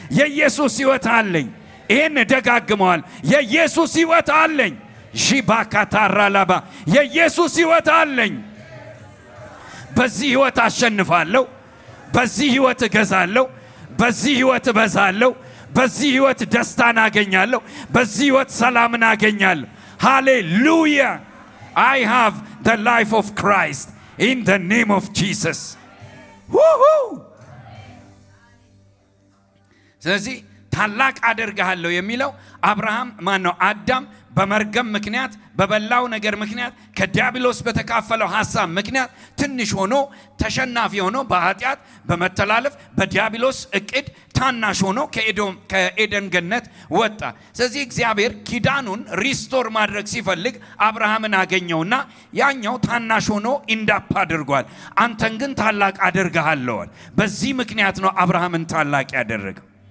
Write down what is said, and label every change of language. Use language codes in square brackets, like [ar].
[am] የኢየሱስ ህይወት አለኝ። ይሄን ደጋግመዋል። የኢየሱስ ህይወት አለኝ። ሺባካታራላባ የኢየሱስ ህይወት አለኝ። በዚህ ህይወት አሸንፋለሁ። በዚህ ህይወት እገዛለሁ። በዚህ ህይወት እበዛለሁ። በዚህ ህይወት ደስታን አገኛለሁ። በዚህ ህይወት ሰላምን አገኛለሁ። ሃሌሉያ! [en] I have the life of Christ in the name of Jesus. Woohoo! [am] ስለዚህ ታላቅ አደርግሃለሁ የሚለው አብርሃም ማነው? አዳም በመርገም ምክንያት በበላው ነገር ምክንያት ከዲያብሎስ በተካፈለው ሐሳብ ምክንያት ትንሽ ሆኖ ተሸናፊ ሆኖ በኃጢአት በመተላለፍ በዲያብሎስ እቅድ ታናሽ ሆኖ ከኤደን ገነት ወጣ። ስለዚህ እግዚአብሔር ኪዳኑን ሪስቶር ማድረግ ሲፈልግ አብርሃምን አገኘውና ያኛው ታናሽ ሆኖ ኢንዳፕ አድርጓል። አንተን ግን ታላቅ አደርግሃለሁ። በዚህ ምክንያት ነው አብርሃምን ታላቅ ያደረገው።